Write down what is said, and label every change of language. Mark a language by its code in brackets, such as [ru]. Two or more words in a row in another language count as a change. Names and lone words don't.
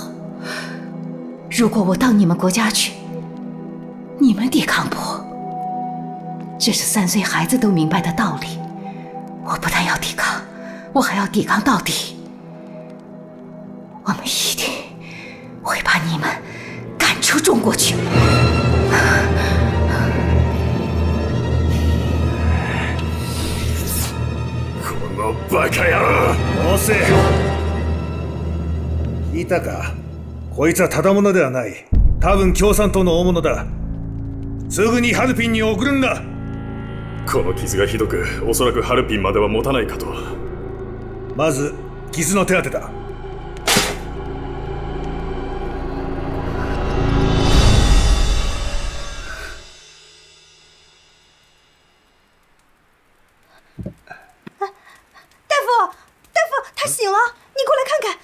[zh] 如果我到你们国家去，你们抵抗不？这是3岁孩子都明白的道理。我不但要抵抗，我还要抵抗到底。我们一定会把你们赶出中国去。 [ja] このバカ野郎！押せ！聞いたか？こいつはただ者ではない。多分共産党の大物だ。すぐにハルピンに送るんだ。この傷がひどく、おそらくハルピンまでは持たないかと。まず傷の手当てだ。 [zh] 醒了，你过来看看。